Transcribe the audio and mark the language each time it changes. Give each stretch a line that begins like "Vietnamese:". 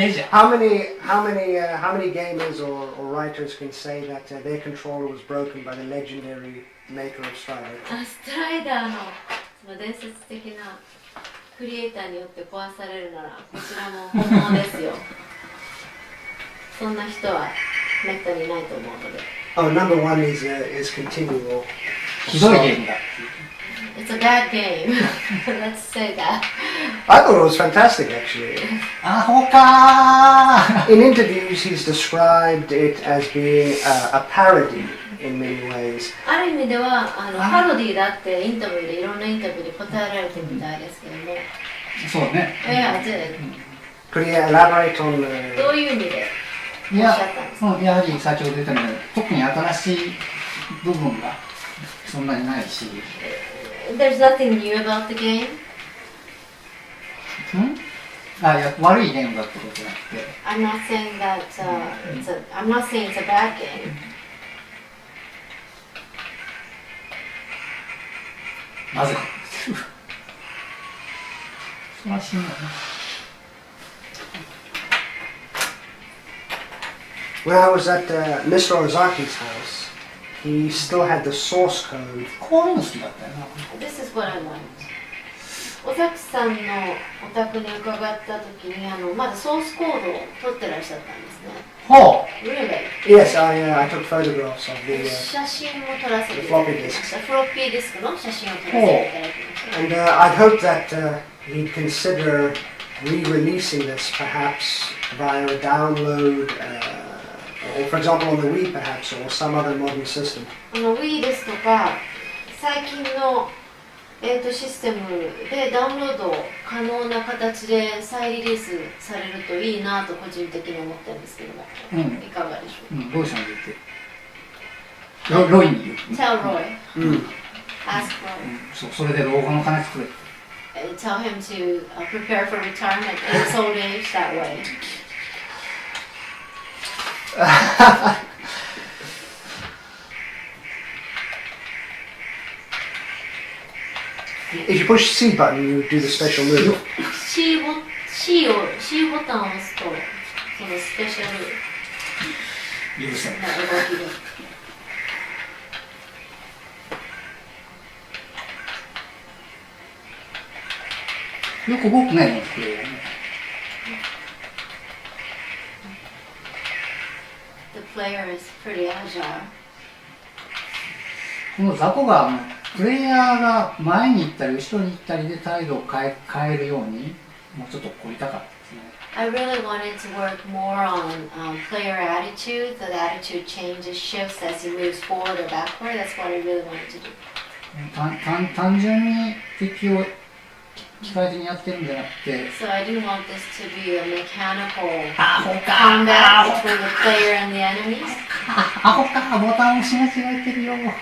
English: How many gamers or writers can say that their controller was broken by the legendary maker of Strider?
Japanese: ストライダーのその伝説的なクリエイターによって壊されるならこちらも本物ですよ。そんな人はめったにいないと思うので。
English: Oh, number one is continual.
Japanese: ひどいゲームだ。
English: It's a bad game. Let's say that. I thought it was fantastic, actually.
Japanese: アホかー。
English: In interviews, he's described it as being a parody in many ways.
Japanese: ある意味ではパロディだってインタビューでいろんなインタビューで答えられてるみたいですけども。そうね。
English: Could you elaborate on
Japanese: どういう意味でおっしゃったんですか？やはり先ほど言ったように特に新しい部分がそんなにないし。
English: There's nothing new about the game.
Japanese: いや悪いゲームだってことじゃなくて。
English: I'm not saying that I'm not saying it's a bad game.
Japanese: なぜか。忙しいんだね。
English: When I was at Mr. Ozaki's house, he still had the source code.
Japanese: こういうの好きだったよな。
English: This is what I want.
Japanese: 尾崎さんのお宅に伺った時にまだソースコードを取ってらっしゃったんですね。ほう。
English: Really? Yes, I took photographs of the
Japanese: 写真も撮らせていただきました。フロッピーディスクの写真を撮らせていただきました。
English: and I'd hoped that he'd consider re-releasing this perhaps via a download, or for example on the Wii perhaps, or some other modern system.
Japanese: Wii ですとか最近のシステムでダウンロード可能な形で再リリースされるといいなと個人的に思ってるんですけども、いかがでしょうか。どうしたんだって。ロイに言う。
English: Tell Roy. Ask Roy.
Japanese: それで老後の金作れ。
English: Tell him to prepare for retirement in his old age that way. If you push C button, you do the special move.
Japanese: C ボタンを押すと、そのスペシャル許せん。な動きで。よく動くね、プレイヤーね。
English: The player is pretty agile.
Japanese: この雑魚がプレイヤーが前に行ったり後ろに行ったりで態度を変えるようにもうちょっと凝りたかったですね。
English: I really wanted to work more on player attitude, so the attitude changes, shifts as he moves forward or backward. That's what I really wanted to do.
Japanese: 単純に敵を機械的にやってるんじゃなくて、
English: So I didn't want this to be a mechanical
Japanese: アホか
English: combat between the player and the enemies.
Japanese: アホかボタン押し間違えてるよ。